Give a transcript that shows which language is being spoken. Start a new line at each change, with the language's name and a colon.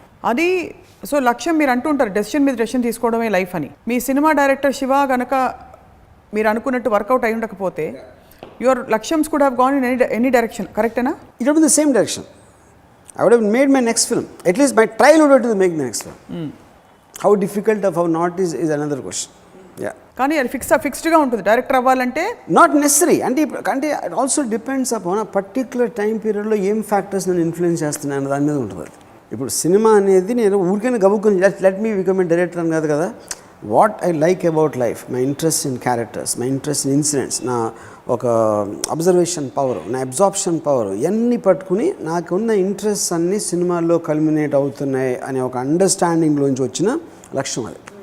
Telugu: అది సో లక్ష్యం మీరు అంటుంటారు డెసిషన్ మీద డెసిషన్ తీసుకోవడమే లైఫ్ అని. మీ సినిమా డైరెక్టర్ శివ కనుక మీరు అనుకున్నట్టు వర్కౌట్ అయి ఉండకపోతే
English: your లక్ష్యమ్స్ could have gone in any direction,
Telugu: కరెక్టేనా?
English: It would be the same direction. I would have made my next film. At least my trial would have to make the next film. How difficult or how not is another question. Yeah.
Telugu: కానీ అది ఫిక్స్డ్గా ఉంటుంది director అవ్వాలంటే. Not necessary అంటే
English: it also depends upon
Telugu: ఆ particular time పీరియడ్లో ఏం factors నేను influence చేస్తున్నాను దాని మీద ఉంటుంది. ఇప్పుడు సినిమా అనేది నేను ఊరికైనా గబుక్కుని
English: let me become a director
Telugu: అని కాదు కదా.
English: what I like about life, my interest in characters, my interest in incidents,
Telugu: నా ఒక అబ్జర్వేషన్ పవర్, నా అబ్జార్ప్షన్ పవర్, ఇవన్నీ పట్టుకుని నాకున్న ఇంట్రెస్ట్ అన్నీ సినిమాల్లో కల్మినేట్ అవుతున్నాయి అనే ఒక అండర్స్టాండింగ్లోంచి వచ్చిన లక్ష్యం అది.